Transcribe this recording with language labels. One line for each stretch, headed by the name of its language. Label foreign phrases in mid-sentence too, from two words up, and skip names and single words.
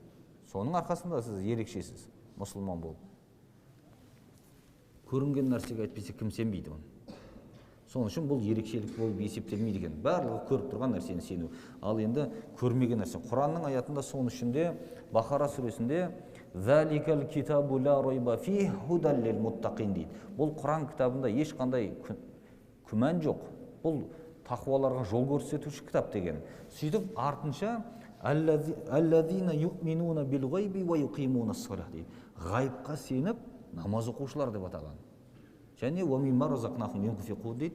Kazakh: Соның арқасында сіз ерекшесіз мұсылман болып. Көрінген нәрсеге әйтпесе кім сенбейді оны. Соның үшін бұл ерекшелік болып есептелмейді екен. Барлығы көріп тұрған нәрсені сену. Ал енді көрмеген нәрсе. Құранның аятында соның ішінде Бақара сүресінде
Arabic: «ذلك الكتاب لا ريب فيه هدى للمتقين»
Kazakh: дейді. Бұл Құран кітабында ешқандай күмән жоқ. Бұл тақуаларға жол көрсетуші кітап деген. Сөйтіп артынша
Arabic: «الذين يؤمنون بالغيب ويقيمون الصلاة»
Kazakh: дейді. Ғайыпқа сеніп намаз оқушылар деп атаған. Және
Arabic: «ومما رزقناهم ينفقون»
Kazakh: дейді.